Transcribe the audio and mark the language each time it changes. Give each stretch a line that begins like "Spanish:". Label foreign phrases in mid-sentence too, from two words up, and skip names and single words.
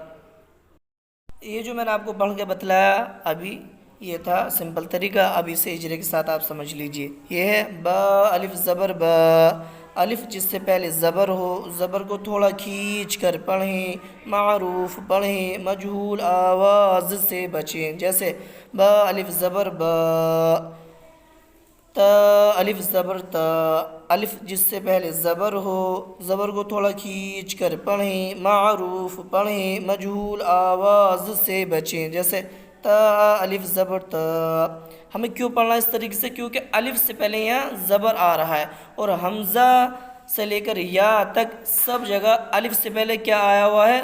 Urdu: یہ جو میں نے آپ کو پڑھ کے بتلایا ابھی یہ تھا سمپل طریقہ، اب اسے اجرے کے ساتھ آپ سمجھ لیجئے۔ یہ ہے با الف زبر با، الف جس سے پہلے زبر ہو زبر کو تھوڑا کھینچ کر پڑھیں، معروف پڑھیں، مجہول آواز سے بچیں، جیسے با الف زبر با، تا الف زبر تا، الف جس سے پہلے زبر ہو زبر کو تھوڑا کھینچ کر پڑھیں، معروف پڑھیں، مجہول آواز سے بچیں، جیسے تا الف زبر تا۔ ہمیں کیوں پڑھنا اس طریقے سے؟ کیونکہ الف سے پہلے یہاں زبر آ رہا ہے، اور حمزہ سے لے کر یا تک سب جگہ الف سے پہلے کیا آیا ہوا ہے؟